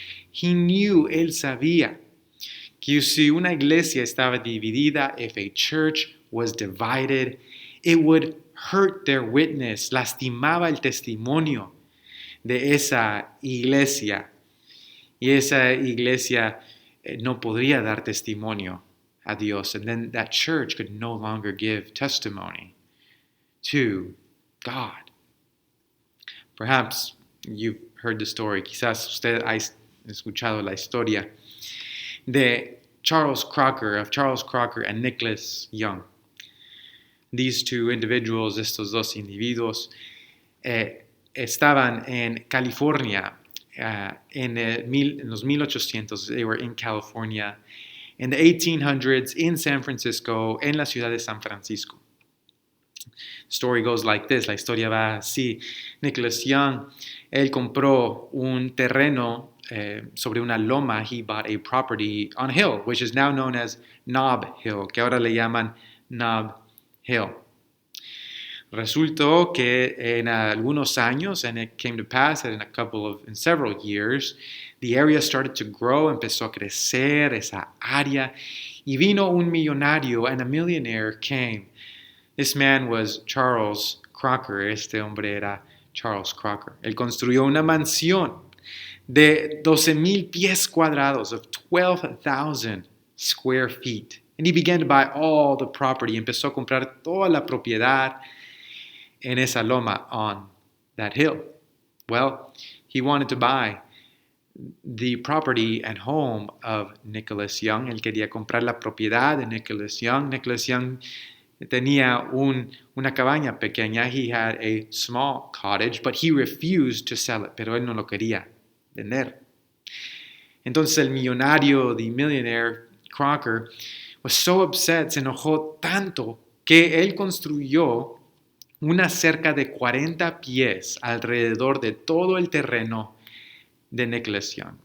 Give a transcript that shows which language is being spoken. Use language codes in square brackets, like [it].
[en] He knew, [es] él sabía, que si una iglesia estaba dividida, [en] if a church was divided, it would hurt their witness, [es] lastimaba el testimonio de esa iglesia. Y esa iglesia no podría dar testimonio a Dios. [en] And then that church could no longer give testimony to God. Perhaps you've heard the story. [es] Quizás usted ha escuchado la historia de Charles Crocker and Nicholas Young. [en] These two individuals, [es] estos dos individuos, estaban en California en los 1800s. [en] They were in California. In the 1800s, in San Francisco, [es] en la ciudad de San Francisco. [en] The story goes like this. [es] La historia va así. Nicholas Young, él compró un terreno sobre una loma. [en] He bought a property on a hill, which is now known as Nob Hill, [es] que ahora le llaman Nob Hill. Resultó que en algunos años, [en] and it came to pass that in several years, the area started to grow, [es] empezó a crecer esa área, y vino un millonario, [en] and a millionaire came. This man was Charles Crocker. [es] Este hombre era Charles Crocker. Él construyó una mansión de 12,000 pies cuadrados, [en] of 12,000 square feet. And he began to buy all the property. [es] Empezó a comprar toda la propiedad en esa loma [en] on that hill. Well, he wanted to buy the property and home of Nicholas Young. [es] Él quería comprar la propiedad de Nicholas Young. Nicholas Young tenía una cabaña pequeña. [en] He had a small cottage, but he refused to sell it. [es] Pero él no lo quería vender. Entonces el millonario, [en] the millionaire Crocker, was so upset, [es] se enojó tanto que él construyó una cerca de 40 pies alrededor de todo el terreno de Nicholas Young.